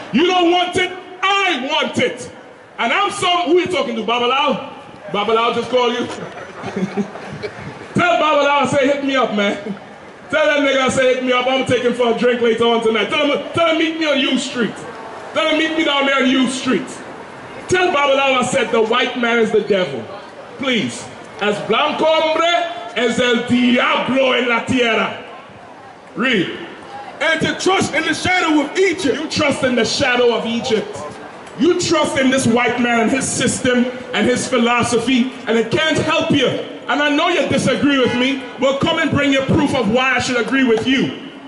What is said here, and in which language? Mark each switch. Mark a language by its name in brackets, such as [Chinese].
[English] You don't want it, I want it. And I'm who are you talking to, Babalao? Babalao just called you? Tell Babalao, I say, hit me up, man. Tell that nigga, I say, hit me up. I'm taking for a drink later on tonight. Tell him meet me on U Street. Tell him meet me down there on U Street. Tell Babalao I said the white man is the devil. Please. [Spanish] As blanco hombre es el diablo en la tierra. [English] Read. And to trust in the shadow of Egypt. You trust in the shadow of Egypt. You trust in this white man and his system and his philosophy, and it can't help you. And I know you disagree with me. Well, come and bring your proof of why I should agree with you.